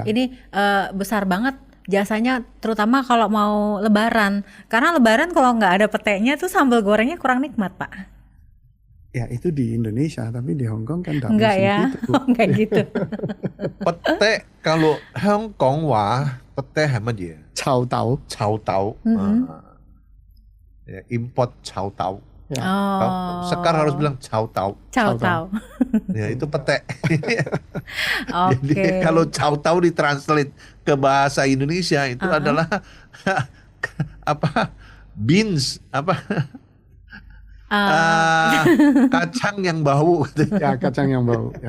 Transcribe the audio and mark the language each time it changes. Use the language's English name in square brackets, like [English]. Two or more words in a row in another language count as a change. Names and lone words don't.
[Indonesian] ini besar banget jasanya, terutama kalau mau Lebaran. Karena Lebaran kalau nggak ada petenya tuh sambal gorengnya kurang nikmat, Pak. Ya itu di Indonesia, tapi di Hong Kong kan tidak Enggak musim ya? gitu. Enggak gitu. Pete kalau Hong Kong wah, pete apa dia? [Cantonese] 臭豆. 臭豆. [Indonesian] Ya, import [Cantonese] 臭豆. [Indonesian] Ya. Oh. Sekar harus bilang [Cantonese] 臭豆. Cao Cao Tao. [Indonesian] Ya itu pete. Oke. Jadi kalau [Cantonese] 臭豆 [Indonesian] ditranslate ke bahasa Indonesia itu adalah apa? Beans apa? Kacang yang bau. Ya, kacang yang bau. Ya.